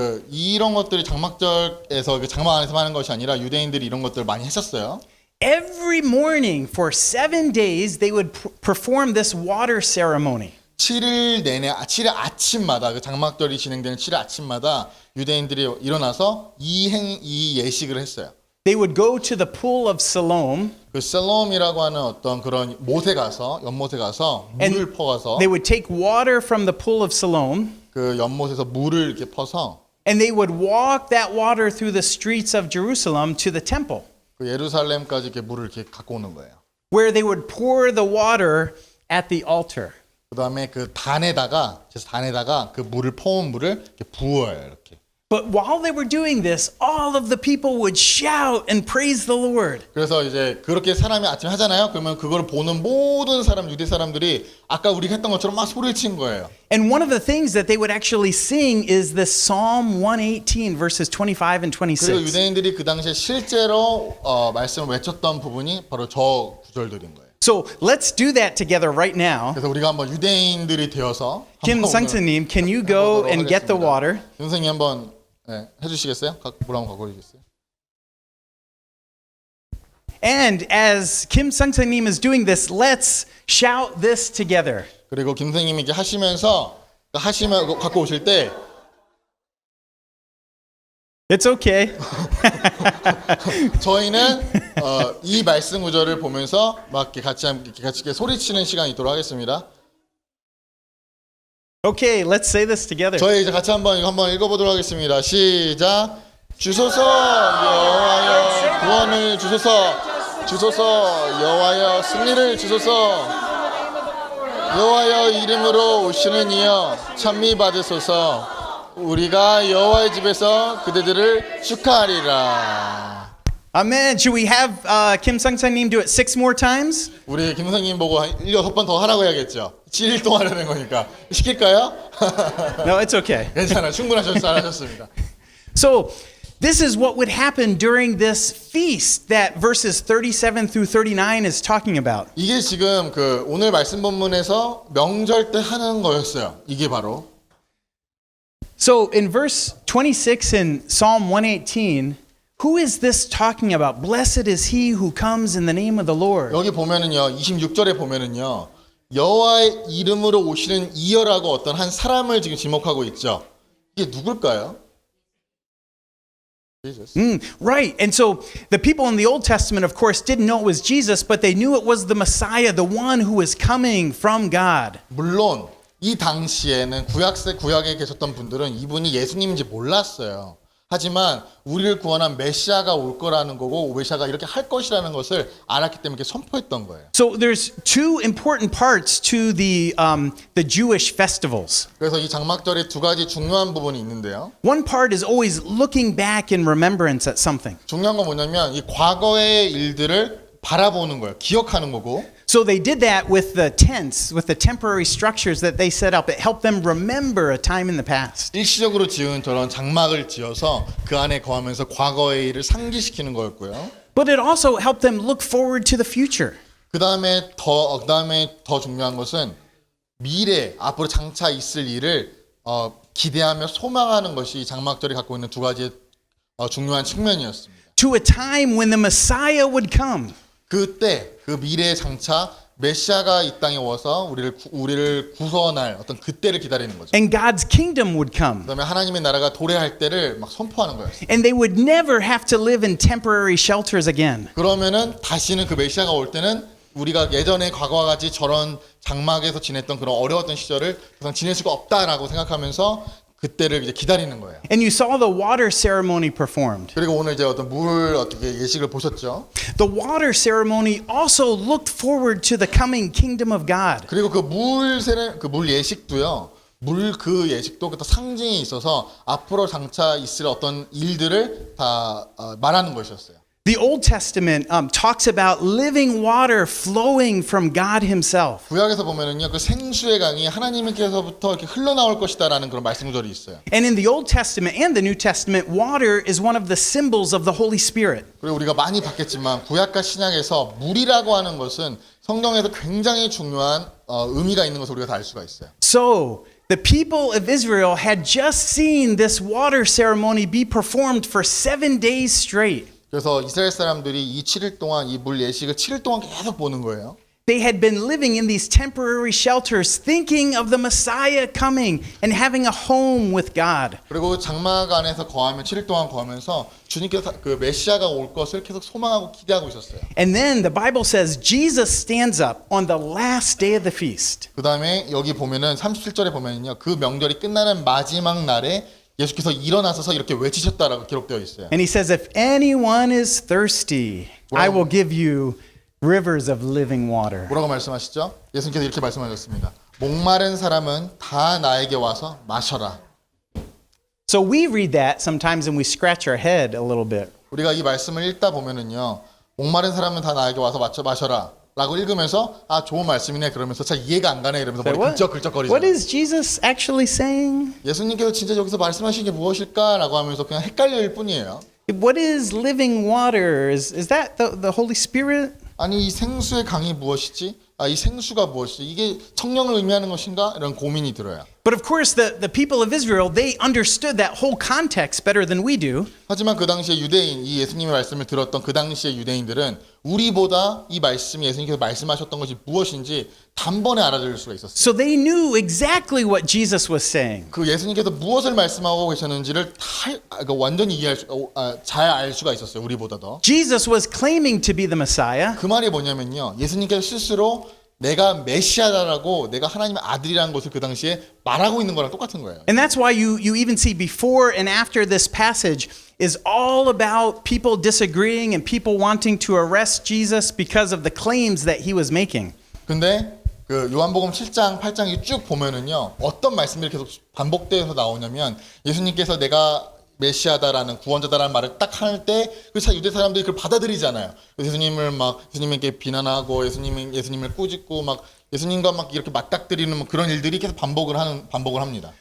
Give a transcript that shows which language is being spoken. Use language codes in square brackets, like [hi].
[ko] 이런 것들이 장막절에서 장막 안에서 하는 것이 아니라 유대인들이 이런 것들을 많이 했었어요. [en] Every morning for 7 days, they would perform this water ceremony. [ko] 7일 내내 7일 아침마다 그 장막절이 진행되는 7일 아침마다 유대인들이 일어나서 이 예식을 했어요. [en] They would go to the pool of Siloam. [ko] 그 셀롬이라고 하는 어떤 그런 못에 가서 연못에 가서 물을 퍼가서 [en] They would take water from the pool of Siloam. [ko] 그 연못에서 물을 이렇게 퍼서 [en] And they would walk that water through the streets of Jerusalem to the temple, [ko] 그 예루살렘까지 이렇게 물을 이렇게 갖고 오는 거예요. [en] where they would pour the water at the altar. [ko] 그다음에 그 단에다가 그 물을 퍼온 물을 이렇게 부어요, 이렇게. [en] But while they were doing this, all of the people would shout and praise the Lord. [ko] 그래서 이제 그렇게 사람이 아침에 하잖아요. 그러면 그걸 보는 모든 유대 사람들이 아까 우리가 했던 것처럼 막 소리를 친 거예요. [en] And one of the things that they would actually sing is this Psalm 118 verses 25 and [ko] 그리고 [en] 26. [ko] 유대인들이 그 당시에 실제로 말씀을 외쳤던 부분이 바로 저 구절들인 거예요. [en] So let's do that together right now. [ko] 그래서 우리가 한번 유대인들이 되어서 [en] Kim Sangsanim, can you go and get the water? [ko] 선생님 한번 해주시겠어요? 물 한번 갖고 오시겠어요? [en] And as Kim Sangsanim is doing this, let's shout this together. [ko] 그리고 김 선생님이 이렇게 하시면 갖고 오실 때 [en] It's okay. [ko] 저희는 이 말씀 구절을 보면서 막 이렇게 같이 이렇게 소리치는 시간이 있도록 하겠습니다. Okay, let's say this together. 저희 이제 같이 한번 읽어보도록 하겠습니다. 시작. 주소서 여호와여 구원을 주소서. 주소서 여호와여 승리를 주소서. 여호와여 이름으로 오시는 이여 찬미 받으소서. 우리가 여호와의 집에서 그대들을 축하하리라. [en] Amen. Should we have Kim Sangsanim do it 6 more times? [ko] 우리 김 선생님 보고 6번 더 하라고 해야겠죠. 7일 동안 하는 거니까. 시킬까요? [en] No, it's okay. [ko] 괜찮아요. 잘하셨습니다. [en] So, this is what would happen during this feast that verses 37 through 39 is talking about. [ko] 이게 지금 오늘 말씀 본문에서 명절 때 하는 거였어요. 이게 바로. [en] So, in verse 26 in Psalm 118, who is this talking about? Blessed is he who comes in the name of the Lord. [ko] 여기 보면은요. 26절에 보면은요. 여호와의 이름으로 오시는 이여라고 어떤 한 사람을 지금 지목하고 있죠. 이게 누굴까요? [en] Jesus. Right. And so the people in the Old Testament, of course, didn't know it was Jesus, but they knew it was the Messiah, the one who was coming from God. [ko] 물론 이 당시에는 구약에 계셨던 분들은 이분이 예수님인지 몰랐어요. 하지만 우리를 구원한 메시아가 올 거라는 거고 메시아가 이렇게 할 것이라는 것을 알았기 때문에 이렇게 선포했던 거예요. [en] So there's two important parts to the Jewish festivals. [ko] 그래서 이 장막절에 두 가지 중요한 부분이 있는데요. [en] One part is always looking back in remembrance at something. [ko] 중요한 건 뭐냐면 이 과거의 일들을 바라보는 거예요. 기억하는 거고. [en] So they did that with the tents, with the temporary structures that they set up. It helped them remember a time in the past. [ko] 일시적으로 지은 저런 장막을 지어서 그 안에 거하면서 과거의 일을 상기시키는 거였고요. [en] But it also helped them look forward to the future. [ko] 그다음에 더 중요한 것은 미래 앞으로 장차 있을 일을 기대하며 소망하는 것이 장막절이 갖고 있는 두 가지 중요한 측면이었습니다. [en] To a time when the Messiah would come. [ko] 그때 그 미래의 장차 메시아가 이 땅에 와서 우리를 구원할 어떤 그때를 기다리는 거죠. [en] And God's kingdom would come. [ko] 그다음에 하나님의 나라가 도래할 때를 막 선포하는 거예요. [en] And they would never have to live in temporary shelters again. [ko] 그러면은 다시는 그 메시아가 올 때는 우리가 예전에 과거와 같이 저런 장막에서 지냈던 그런 어려웠던 시절을 그냥 지낼 수가 없다라고 생각하면서 그때를 이제 기다리는 거예요. [en] And you saw the water ceremony performed. [ko] 그리고 오늘 이제 어떤 물 어떻게 예식을 보셨죠? [en] The water ceremony also looked forward to the coming kingdom of God. [ko] 그리고 그 물 예식도요. 그 예식도 그 상징이 있어서 앞으로 장차 있을 어떤 일들을 다 말하는 것이었어요. [en] The Old Testament talks about living water flowing from God Himself. [ko] 구약에서 보면은요, 그 생수의 강이 하나님께서부터 이렇게 흘러나올 것이다라는 그런 말씀 구절이 있어요. [en] And in the Old Testament and the New Testament, water is one of the symbols of the Holy Spirit. [ko] 그리고 우리가 많이 봤겠지만 구약과 신약에서 물이라고 하는 것은 성경에서 굉장히 중요한 의미가 있는 것을 우리가 다 알 수가 있어요. [en] So, the people of Israel had just seen this water ceremony be performed for 7 days straight. [ko] 그래서 이스라엘 사람들이 이 7일 동안 이 물 예식을 7일 동안 계속 보는 거예요. [en] They had been living in these temporary shelters, thinking of the Messiah coming and having a home with God. [ko] 그리고 장막 안에서 7일 동안 거하면서 주님께서 그 메시아가 올 것을 계속 소망하고 기대하고 있었어요. [en] And then the Bible says Jesus stands up on the last day of the feast. [ko] 그다음에 여기 보면은 37절에 보면은요. 그 명절이 끝나는 마지막 날에 예수께서 일어나셔서 이렇게 외치셨다라고 기록되어 있어요. [en] And he says, if anyone is thirsty, I will give you rivers of living water. [ko] 뭐라고 말씀하시죠? 예수님께서 이렇게 말씀하셨습니다. 목마른 사람은 다 나에게 와서 마셔라. [en] So we read that sometimes and we scratch our head a little bit. [ko] 우리가 이 말씀을 읽다 보면은요. 목마른 사람은 다 나에게 와서 마셔라. 라고 읽으면서 좋은 말씀이네 그러면서 잘 이해가 안 가네 이러면서 머리 [en] What [ko] 긁적긁적거리잖아요. [en] is Jesus actually saying? [ko] 예수님께서 진짜 여기서 말씀하신 게 무엇일까라고 하면서 그냥 헷갈릴 뿐이에요. [en] What is living water? Is that the Holy Spirit? [ko] 아니 이 생수의 강이 무엇이지? 이 생수가 무엇이지? 이게 성령을 의미하는 것인가? 이런 고민이 들어요. [en] But of course, the people of Israel, they understood that whole context better than we do. [ko] 하지만 그 당시에 유대인, 이 예수님의 말씀을 들었던 그 당시의 유대인들은 우리보다 이 말씀이 예수님께서 말씀하셨던 것이 무엇인지 단번에 알아들을 수가 있었어요. [en] So they knew exactly what Jesus was saying. [ko] 그 예수님께서 무엇을 말씀하고 계셨는지를 완전히 잘 알 수가 있었어요. 우리보다 더. [en] Jesus was claiming to be the Messiah. [ko] 그 말이 뭐냐면요. 예수님께서 스스로 내가 메시아다라고 내가 하나님의 아들이라는 것을 그 당시에 말하고 있는 거랑 똑같은 거예요. [en] And that's why you even see before and after this passage is all about people disagreeing and people wanting to arrest Jesus because of the claims that he was making. [ko] 근데 그 요한복음 7장, 8장이 쭉 보면은요. 어떤 말씀들이 계속 반복되어서 나오냐면 예수님께서 내가 메시아다라는 구원자다라는 말을 딱 할 때 그 유대 사람들이 그걸 받아들이잖아요. 예수님에게 비난하고 예수님을 꾸짖고 막 예수님과 막 이렇게 맞닥뜨리는 그런 일들이 계속 반복을 합니다.